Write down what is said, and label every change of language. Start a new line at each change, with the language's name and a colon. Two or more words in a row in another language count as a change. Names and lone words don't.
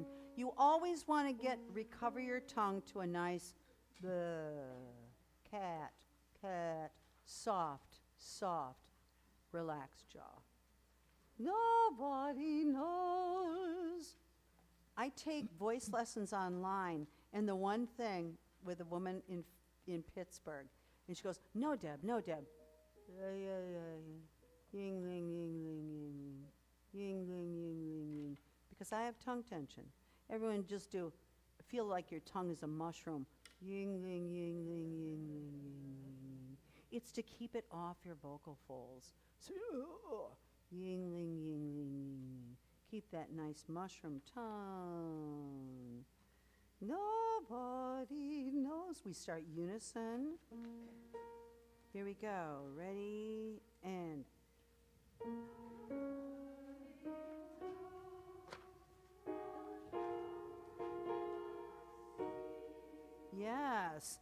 English: You always want to recover your tongue to a nice cat, soft, relaxed jaw. Nobody knows. I take voice lessons online, and the one thing with a woman in Pittsburgh, and she goes, no, Deb. Ying, ling, ying, ling, ying, ying, ling, ying, ling, ying. Because I have tongue tension. Everyone just feel like your tongue is a mushroom. Ying, ling, ying, ling, ying, ling, ying, ying. It's to keep it off your vocal folds. So, ying, ling, ying, ling, ying. Keep that nice mushroom tongue. Nobody knows. We start unison. Here we go. Ready, and yes.